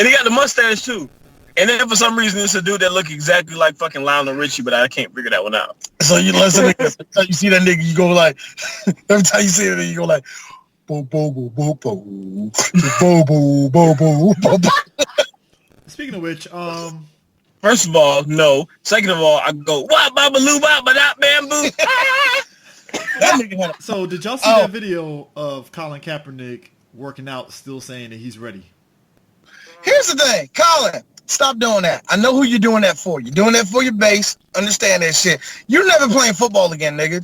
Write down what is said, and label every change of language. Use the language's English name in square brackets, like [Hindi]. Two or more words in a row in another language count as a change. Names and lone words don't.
[English] And he got the mustache too. And then for some reason it's a dude that look exactly like fucking Lionel Richie, but I can't figure that one out. So you listen to this. Every time you see that nigga, you go like... Every time you see it, you go like... Bo bo bo bo bo bo bo bo bo bo bo. Speaking of which, first of all, no. Second of all, I go wah ba ba loo ba ba da bamboo. So did y'all see that video of Colin Kaepernick working out, still saying that he's ready? Here's the thing, Colin. Stop doing that. I know who you're doing that for. You're doing that for your base. Understand that shit. You're never playing football again, nigga.